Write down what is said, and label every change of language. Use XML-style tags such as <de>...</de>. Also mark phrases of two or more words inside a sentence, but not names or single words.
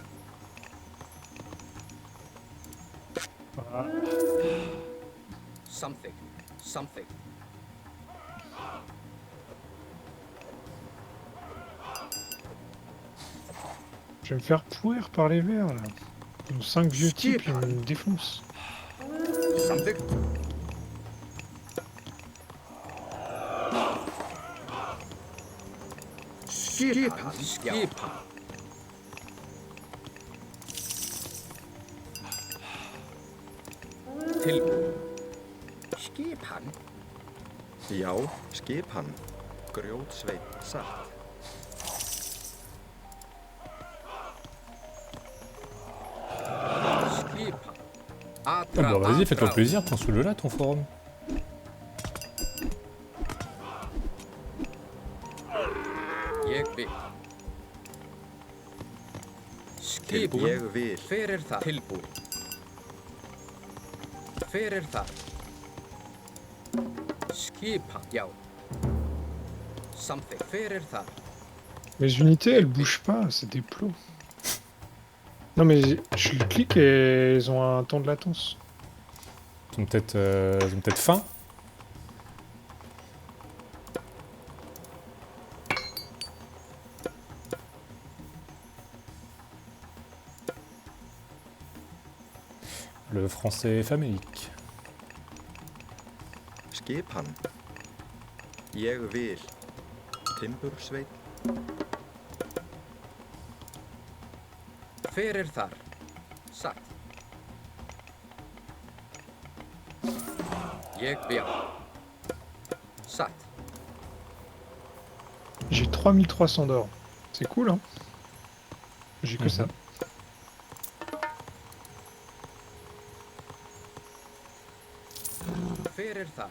<is>Samþykkt. Samþykkt.</is> <fr>Je vais me faire pourrir par les verts là. Ils ont 5 vieux types, ils me défoncent.</fr> <is>Samþykkt. Skipan. Skipan. Tilbúin. Skipan. Já, skipan. Grjótsveit. Satt. Skipan.</is> <fr>Ah bah vas-y, fais-toi</fr> <is>Atra.</is> <fr>plaisir, prends sous le là ton forum.</fr> <is>Ég vil. Skipan. Ég vil. Hver er það? Tilbúin. Hver er það? Skipan. Já. Samþykkt. Hver er það?</is> <fr>Mes unités, elles bougent pas, c'est des plots. Non mais je clique et elles ont un temps de latence. Ils ont peut-être faim. Le français est famélique.</fr> <is>Skipan. Ég vil. Timbursveit. Hver er þar? Satt. Ég vil. Satt.</is> <fr>J'ai 3300 d'or. C'est cool hein. J'ai que ça.</fr> <is>Hver er þar?</is>